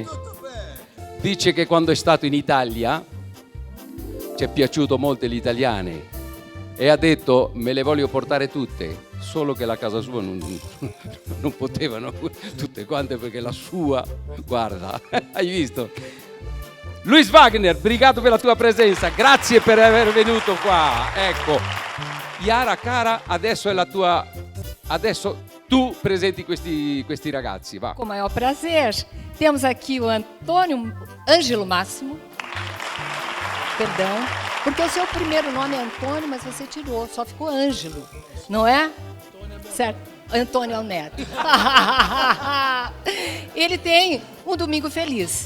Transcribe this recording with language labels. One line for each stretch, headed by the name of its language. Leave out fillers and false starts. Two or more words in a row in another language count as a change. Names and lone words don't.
Italian: Dice che quando è stato in Italia ci è piaciuto molto gli italiani e ha detto me le voglio portare tutte, solo che la casa sua non potevano tutte quante perché la sua, guarda, hai visto? Luis Wagner, brigato per la tua presenza, grazie per aver venuto qua. Ecco, Yara cara, adesso è la tua. Adesso tu presenti questi ragazzi, va.
Portuguese: Com o maior prazer. Temos aqui o Antônio Ângelo Máximo. Perdão. Porque o seu primeiro nome é Antônio, mas você tirou, só ficou Ângelo, não é? Certo. Antônio é o neto. Ele tem um domingo feliz.